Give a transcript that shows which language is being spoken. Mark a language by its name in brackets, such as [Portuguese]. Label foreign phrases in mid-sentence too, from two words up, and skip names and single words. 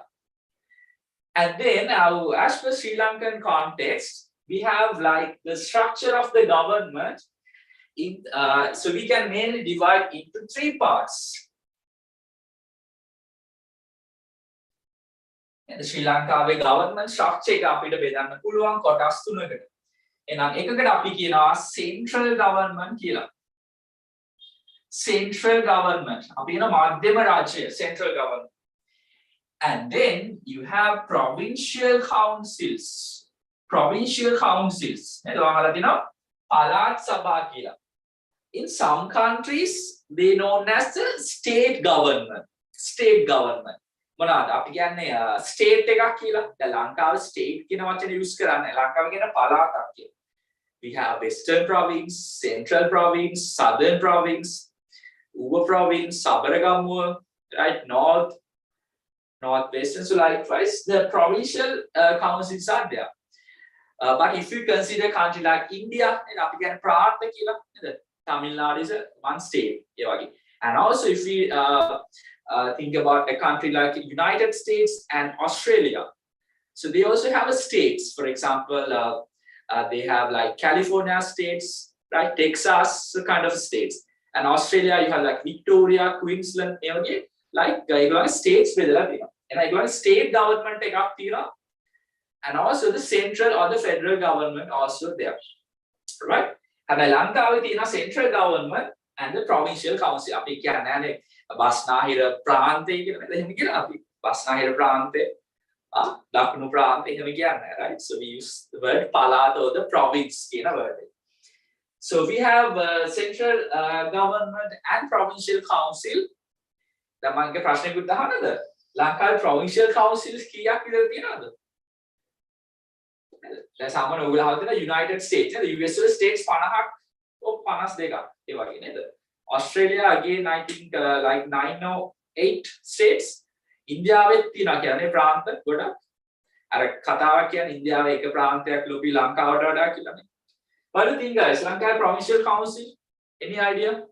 [English] And then as per Sri Lankan context, we have like the structure of the government. So we can mainly divide into three parts. And the Sri Lanka government structure [Sinhala] එක අපිට බෙදන්න පුළුවන් කොටස් තුනකට. එහෙනම් එකකට අපි කියනවා [English] central government [Sinhala] කියලා. [English] Central government. [Sinhala] අපි කියන මධ්‍යම රාජ්‍ය [English] central government. And then you have provincial councils. Provincial councils. [Sinhala] නේද? ඔයාලා කියනවා පළාත් සභා කියලා. [English] In some countries, they known as the state government. State government. [Sinhala] මොනවාද? අපි කියන්නේ state එකක් කියලා. දැන් ලංකාවේ state කියන වචනේ use කරන්නේ. ලංකාවේ කියන පළාතක් කියලා. [English] We have Western Province, Central Province, Southern Province, Uva Province, Sabaragamuwa, right? Northwestern. So likewise, the provincial councils are there. But if you consider a country like India, then [Sinhala] අපි කියන්නේ ප්‍රාන්ත කියලා. [English] Tamil Nadu is one state. And also if we think about a country like United States and Australia, so they also have a states. For example, they have like California states, right? Texas, so kind of states. And Australia, you have like Victoria, Queensland, like states with and state government and also the central or the federal government also there, right? And Lankaවේ තියෙන central government and the provincial council. [Sinhala] අපි කියන්නේ බස්නාහිර ප්‍රාන්තය කියලා නේද? එහෙම කියලා අපි බස්නාහිර ප්‍රාන්තය දකුණු ප්‍රාන්තය එහෙම කියන්නේ, [English] right? So we use the word පළාත or the province කියන word. So we have central government and provincial council. [Sinhala] දැන් මම එක ප්‍රශ්නයකට අහන්නද? ලංකාවේ [English] provincial councils [Sinhala] කීයක් විතර තියෙනවද? දැන් සාමාන්‍ය ඔයගොල්ලෝ හවුද United States නේද? US වල states 50ක් or 52ක් ඒ වගේ නේද? [English] Australia again I think like 9 or 8 states. [Sinhala] ඉන්දියාවෙත් තියෙනවා කියන්නේ ප්‍රාන්ත ගොඩක්. අර කතාවක් කියන්නේ ඉන්දියාවේ එක ප්‍රාන්තයක් ලොකු ලංකාවට වඩා කියලානේ. [English] What do you think, guys? Lanka provincial council? Any idea?